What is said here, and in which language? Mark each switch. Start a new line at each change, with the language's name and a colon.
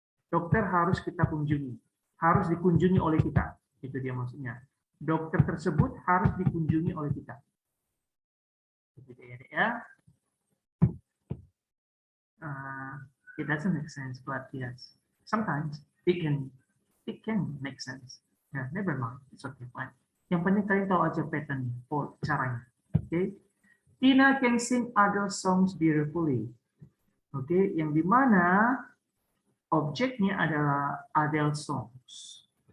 Indonesian: Dokter harus kita kunjungi, harus dikunjungi oleh kita. Itu dia maksudnya. Dokter tersebut harus dikunjungi oleh kita.
English: It doesn't make sense, but yes, sometimes it can make sense. Yeah, never mind, it's okay, fine.
Indonesian: Yang penting kalian tahu aja pattern, caranya.
English: Tina can sing other songs beautifully.
Indonesian: Yang dimana objeknya adalah Adele songs.